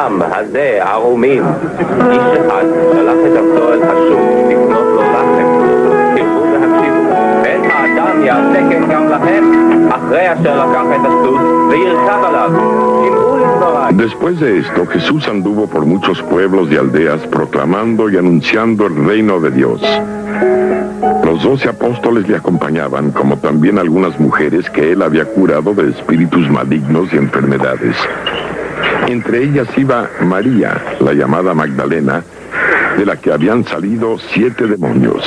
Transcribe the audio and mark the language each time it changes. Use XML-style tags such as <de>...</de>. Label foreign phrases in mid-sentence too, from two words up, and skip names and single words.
<he>הזה ערומים. איש אחד שלח את עבדו אל השוק לקנות לו לחם. תראו והקשיבו, ואין האדם יעשה כן גם לכם, אחרי אשר לקח את הסוס וירכב עליו. שמעו לדבריי.</he> <es>Después de esto, Jesús anduvo por muchos pueblos y aldeas proclamando y anunciando el reino de Dios. Los 12 apóstoles le acompañaban, como también algunas mujeres que él había curado de espíritus malignos y enfermedades. Entre ellas iba María, la llamada Magdalena, de la que habían salido 7 demonios.</es>